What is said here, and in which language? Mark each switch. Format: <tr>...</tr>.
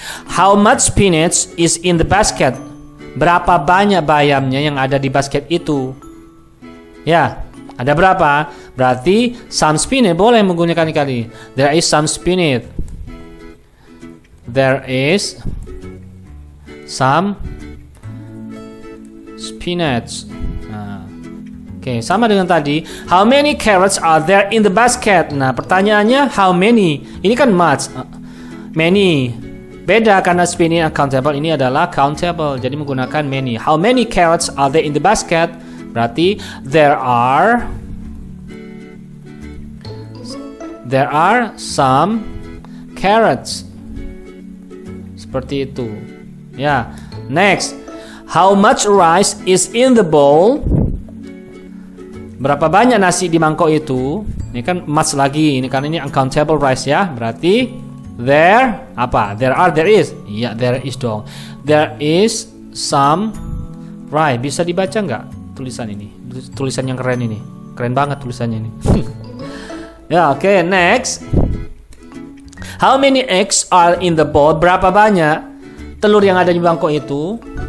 <en>How much spinach is in the basket?</en> <id>Berapa banyak bayamnya yang ada di basket itu? Ya, ada berapa? Berarti some spinach boleh menggunakan kali.</id> <en>There is some spinach. There is some spinach.</en> <id>Nah, oke, sama dengan tadi.</id> <en>How many carrots are there in the basket?</en> <id>Nah, pertanyaannya how many? Ini kan much. Many. Beda karena spinach uncountable, ini adalah countable. Jadi menggunakan many.</id> <en>How many carrots are there in the basket?</en> <id>Berarti</id> <en>there are some carrots.</en> <id>Seperti itu.</id> <en>Ya. Next. How much rice is in the bowl?</en> <id>Berapa banyak nasi di mangkok itu? Ini kan much lagi. Ini kan ini uncountable rice ya. Berarti there apa?</id> <en>There are, there is. Ya, there is dong. There is some rice.</en> <id>Bisa dibaca nggak tulisan ini? Tulisan yang keren ini. Keren banget tulisannya ini. Ya, oke, next.</id> <en>How many eggs are in the bowl?</en> <id>Berapa banyak telur yang ada di mangkok itu?</id>